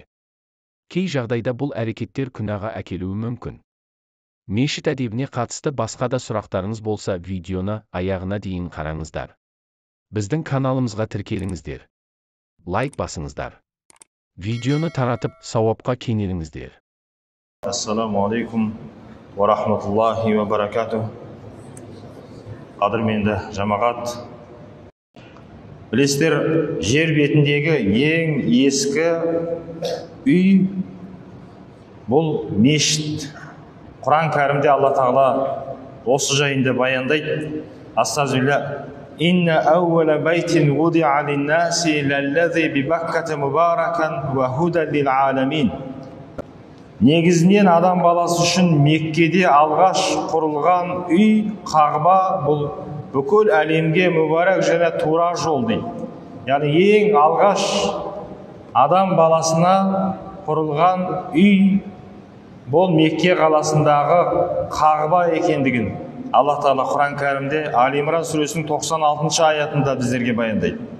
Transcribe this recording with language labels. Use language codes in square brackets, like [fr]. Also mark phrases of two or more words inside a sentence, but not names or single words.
[kk] Кей жағдайда бұл әрекеттер күнәға әкелуі мүмкін. Мешіт әдебіне қатысты басқа да сұрақтарыңыз болса, видеоны аяғына дейін қараңыздар. Біздің каналымызға тіркеліңіздер. Лайк басыңыздар. Видеоны таратып, сауапқа кенеліңіздер. [ar] السلام عليكم ورحمة الله وبركاته. [kk] Қадірменді жамағат. Білесіздер, жер бетіндегі ең ескі үй бұл мешіт. Құран кәрімде Алла Тағала осы жайында баяндайды. Астағфирулла. [ar] إن أول بيت وضع للناس للذي ببكة مباركا وهدى للعالمين. [kk] Негізінен адам баласы үшін Меккеде алғаш құрылған үй Қағба бұл бүкіл әлемге мүбарак және тура жол дейді. Яғни ең алғаш адам баласына құрылған үй бұл Мекке қаласындағы Қағба екендігін Алла Тағала Құран кәрімде Али Имран сүресінің 96 аятында біздерге баяндайды.